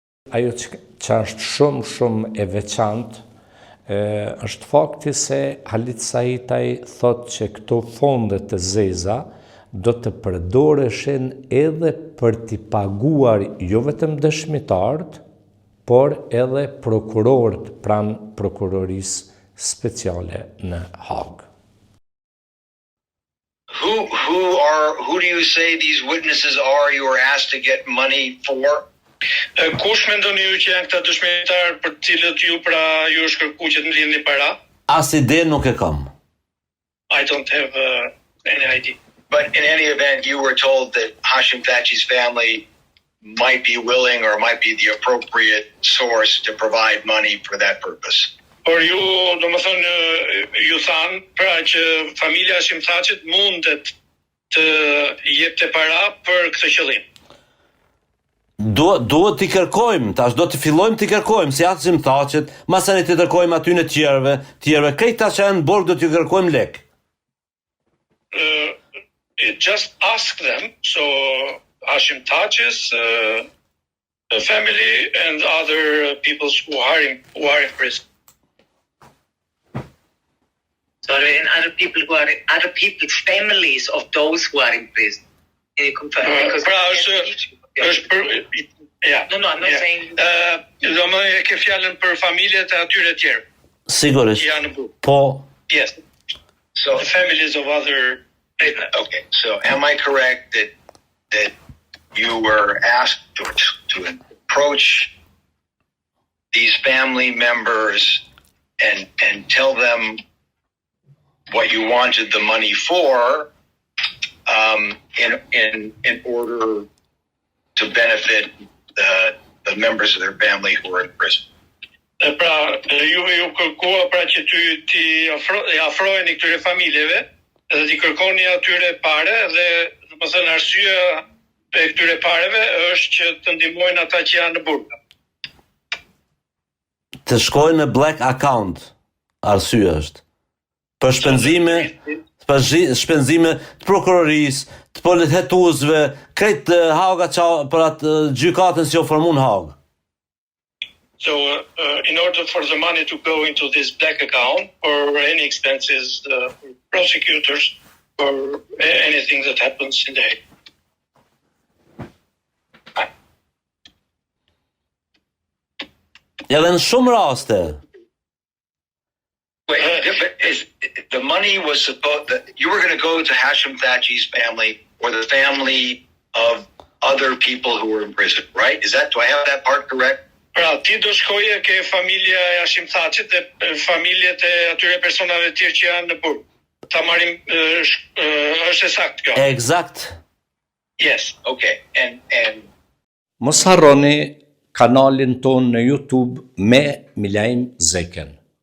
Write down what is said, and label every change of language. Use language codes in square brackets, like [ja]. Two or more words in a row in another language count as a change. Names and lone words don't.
[sq] ajo që është shumë e veçantë, është fakti se Halit Saitaj thot që këto fonde të zeza do të përdoreshin edhe për t'i paguar jo vetëm dëshmitarët, por edhe prokurorët pranë prokurorisë speciale në Hag. [en] Who do you say these witnesses are you were asked to get money for? [sq] Kush mendoni ju që janë këta dëshmitarë për të cilët ju është kërkuar që të ndihni para? As ide nuk e kam. [en] I don't have any idea. But in any event, you were told that Hashim Thaçi's family might be willing or might be the appropriate source to provide money for that purpose. [sq] Por ju, domethënë, ju thanë pra që familja Hashim Thaçit mundet të jepte para për këtë qëllim. Duhet t'i kërkojmë, tash do të fillojmë t'i kërkojmë, si Hashim Thaçit, masani t'i kërkojmë aty në tjerëve, krejta që janë në burg do t'i kërkojmë lek. [en] Just ask them, so Hashim Thaç's family and other people who are in prison. Sorry, and other people's families of those who are in prison. Can you confirm? Yeah. No, I'm not saying. [sq] Do më e ke fjalën për familjet e atyre tjerë. Sigurisht. Po. [en] Yes. So the families of other. Okay. So am I correct that you were asked to approach these family members and tell them what you wanted the money for, in order to benefit the members of their family who are in prison? [sq] Pra, ju kërkua pra që ti afrojeni këtyre familjeve dhe ti kërkoni atyre pare dhe domethënë arsyeja e këtyre pareve është që të ndihmojnë ata që janë në burg. Të shkojnë në [en] black account, [sq] arsyeja është. Për shpenzime të prokurorisë, të polithetuesve, krejt Haga për atë gjykatën që ofron Hag. [en] So, in order for the money to go into this black account or any expenses, prosecutors or anything that happens in the Hague. [sq] Ja, dhe në shumë raste. [en] The money was supposed that you were going to go to Hashim Thaçi's family or the family of other people who were in prison, right? Do I have that part correct? [sq] Pra, ti do shkoje ke familja e Hashim Thaçit dhe familjet e atyre personave tjerë që janë në burg. Ta marrim është saktë kjo. Eksakt. [en] Yes, okay. And [sq] mos harroni kanalin ton në YouTube me Milaim Zeken.